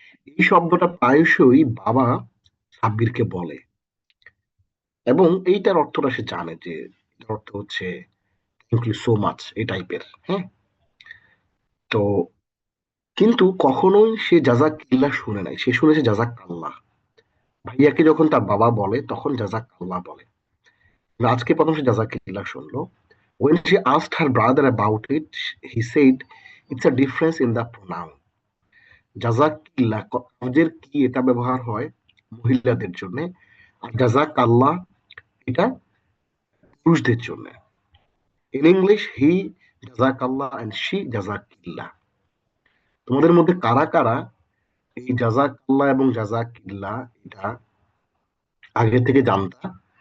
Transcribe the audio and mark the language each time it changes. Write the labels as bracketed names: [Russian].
[Bangla] এই শব্দটা প্রায়শই বাবা সাব্বিরকে বলে, এবং এইটার অর্থটা সে জানে যে এটার অর্থ হচ্ছে [English] thank you so much, [Bangla] এই টাইপের। হ্যাঁ, তো কিন্তু কখনোই সে জাজাকিল্লাহ শুনে নাই, সে শুনেছে জাজাকাল্লাহ। ভাইয়াকে যখন তার বাবা বলে তখন জাজাকাল্লাহ বলে, আজকে প্রথম সে জাজাকিল্লাহ শুনলো। [English] When she asked her brother about it, he said, "It's a difference in the pronoun." [Bangla] জাজাকিল্লাহ কাজের কি, এটা ব্যবহার হয় মহিলাদের জন্য, আর জাজাকাল্লাহ এটা পুরুষদের জন্য। [English] In English he জাজাকাল্লাহ and she জাজাকিল্লাহ। [Bangla] তোমাদের মধ্যে কারা কারা এই জাজাকাল্লাহ এবং জাজাকিল্লাহ এটা আগে থেকে জানতা?